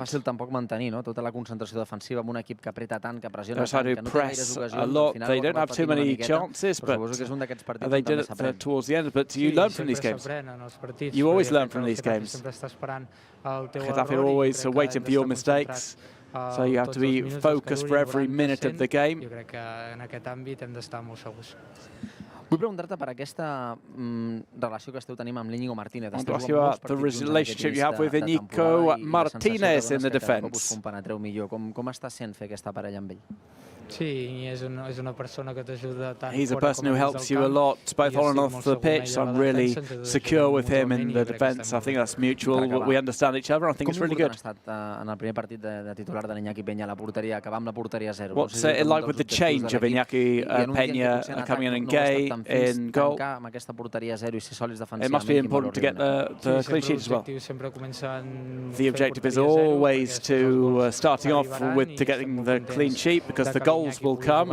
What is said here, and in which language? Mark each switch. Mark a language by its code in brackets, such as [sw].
[ca] No va ser fàcil tampoc mantenir tota la concentració defensiva amb un equip que apreta tant, que pressiona tant, que no té gaires ocasions. [en] They don't have too many chances, but they did it towards the end. But you learn from these games. You always learn from these games. Getafe are always waiting for your mistakes, so you have to be focused for every minute of the game. [ca] Jo crec que en aquest àmbit hem d'estar molt segurs. Vull preguntar-te per aquesta relació que esteu tenint amb l'Íñigo Martínez. [en] I want to ask you about the relationship you have with Íñigo Martínez in the defence. [ca] Com penetreu millor, com està sent fer aquesta parella amb ell? Sí, és una persona que t'ajuda tant. [en] He's a person who helps you a lot, both on and off the pitch, so I'm really secure with him in the defence. I think that's mutual. We understand each other. I think it's really good. [ca] Com ha estat en el primer partit de titular de l'Iñaki Peña a la porteria, acabar amb la porteria 0? [en] What's it like with the change of Iñaki Peña coming in and Gay in goal? It must be important to get the clean sheet as well. The objective is always to starting off to getting the clean sheet, because the goals will come.